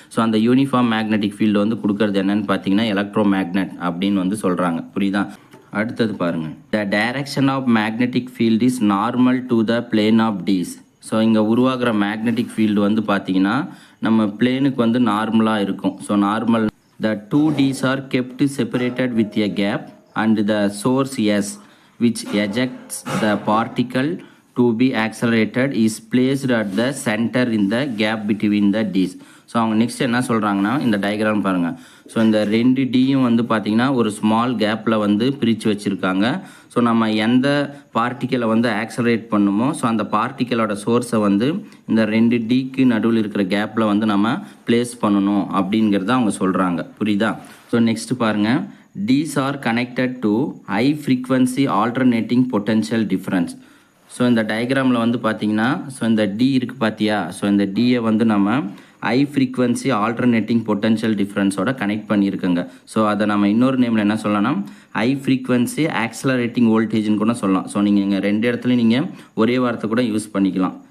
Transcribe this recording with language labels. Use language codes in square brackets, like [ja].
[ta] So அந்த uniform magnetic field வந்து கொடுக்கறது என்னன்னு பார்த்தீங்கன்னா எலக்ட்ரோ மேக்னெட் அப்படின்னு வந்து சொல்கிறாங்க. புரியுதா? அடுத்தது பாருங்கள், [en] The direction of magnetic field is normal to the plane of Ds. [ta] So இங்கே உருவாகிற மேக்னெட்டிக் ஃபீல்டு வந்து பார்த்தீங்கன்னா நம்ம பிளேனுக்கு வந்து நார்மலாக இருக்கும். [en] So normal the 2Ds are kept separated with a gap and the source S which ejects the particle to be accelerated is placed at the center in the gap between the D's. [ta] So அவங்க next என்ன சொல்கிறாங்கன்னா, இந்த diagram பாருங்கள். So இந்த 2 Dயும் வந்து பார்த்திங்கன்னா ஒரு small கேப்பில் வந்து பிரித்து வச்சுருக்காங்க. ஸோ நம்ம எந்த பார்ட்டிக்கலை வந்து ஆக்சலரேட் பண்ணுமோ ஸோ அந்த பார்ட்டிக்கலோட சோர்ஸை வந்து இந்த 2 Dக்கு நடுவில் இருக்கிற கேப்பில் வந்து நம்ம பிளேஸ் பண்ணணும் அப்படிங்கிறத அவங்க சொல்கிறாங்க. புரியுதா? ஸோ நெக்ஸ்ட் பாருங்கள், [en] D's are connected to high frequency alternating potential difference. [ta] So இந்த டயக்ராமில் வந்து பார்த்தீங்கன்னா ஸோ இந்த D இருக்குது பார்த்தியா? ஸோ இந்த Dயை வந்து நம்ம high frequency alternating potential டிஃப்ரென்ஸோட connect பண்ணியிருக்கோங்க. So அதை நம்ம இன்னொரு நேமில் என்ன சொல்லலாம், ஹை ஃப்ரீக்வன்சி ஆக்சலரேட்டிங் வோல்டேஜ்னு கூட சொல்லலாம். ஸோ நீங்கள் இங்கே 2 இடத்துலையும் நீங்கள் ஒரே வார்த்தை கூட யூஸ் பண்ணிக்கலாம்.